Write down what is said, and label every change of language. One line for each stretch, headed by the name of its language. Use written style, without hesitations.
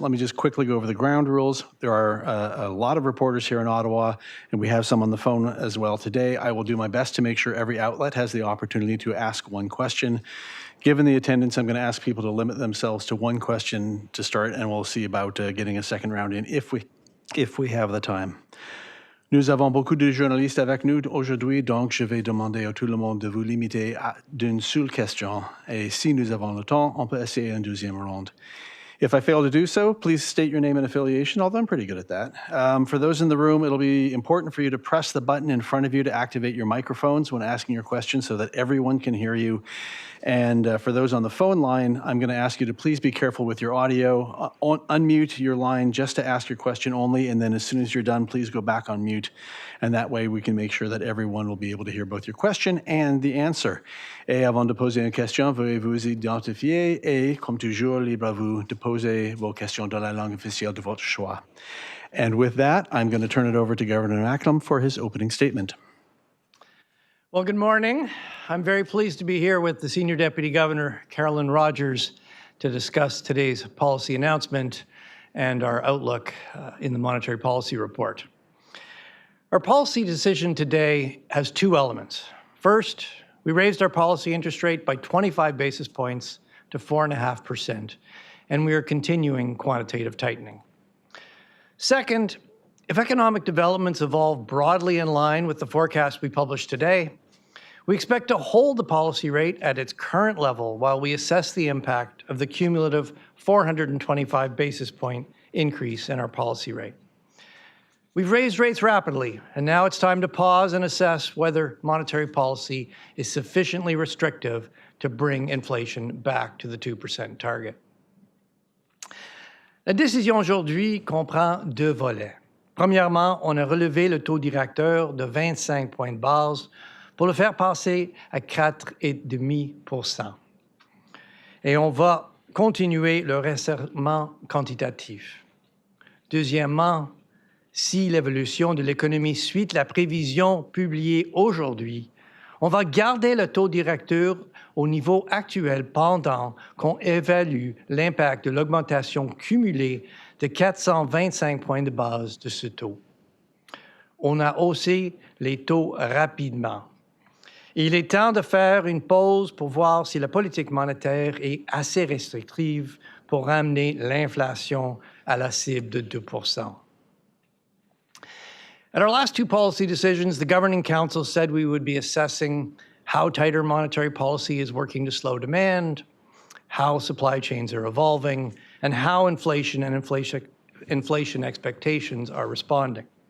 English: Let me just quickly go over the ground rules. There are a lot of reporters here in Ottawa, and we have some on the phone as well today. I will do my best to make sure every outlet has the opportunity to ask one question. Given the attendance, I'm going to ask people to limit themselves to one question to start, and we'll see about getting a second round in if we have the time.
French: Nous avons beaucoup de journalistes avec nous aujourd'hui, donc je vais demander à tout le monde de vous limiter à d'une seule question. Et si nous avons le temps, on peut essayer une deuxième ronde.
English: If I fail to do so, please state your name and affiliation, although I'm pretty good at that. For those in the room, it'll be important for you to press the button in front of you to activate your microphones when asking your questions so that everyone can hear you. And for those on the phone line, I'm going to ask you to please be careful with your audio. Unmute your line just to ask your question only, and then as soon as you're done, please go back on mute. And that way we can make sure that everyone will be able to hear both your question and the answer.
French: Et avant de poser une question, veuillez vous identifier et, comme toujours, libre à vous de poser vos questions dans la langue officielle de votre choix.
English: And with that, I'm going to turn it over to Governor Macklem for his opening statement. Well, good morning. I'm very pleased to be here with the Senior Deputy Governor, Carolyn Rogers, to discuss today's policy announcement and our outlook in the Monetary Policy Report. Our policy decision today has two elements. First, we raised our policy interest rate by 25 basis points to 4.5%, and we are continuing quantitative tightening. Second, if economic developments evolve broadly in line with the forecast we published today, we expect to hold the policy rate at its current level while we assess the impact of the cumulative 425 basis point increase in our policy rate. We've raised rates rapidly, and now it's time to pause and assess whether monetary policy is sufficiently restrictive to bring inflation back to the 2% target.
French: La décision aujourd'hui comprend deux volets. Premièrement, on a relevé le taux directeur de 25 points de base pour le faire passer à 4,5%. Et on va continuer le resserrement quantitatif. Deuxièmement, si l'évolution de l'économie suit la prévision publiée aujourd'hui, on va garder le taux directeur au niveau actuel pendant qu'on évalue l'impact de l'augmentation cumulée de 425 points de base de ce taux. On a haussé les taux rapidement. Il est temps de faire une pause pour voir si la politique monétaire est assez restrictive pour ramener l'inflation à la cible de 2%.
English: At our last two policy decisions, the Governing Council said we would be assessing how tighter monetary policy is working to slow demand, how supply chains are evolving, and how inflation and inflation expectations are responding.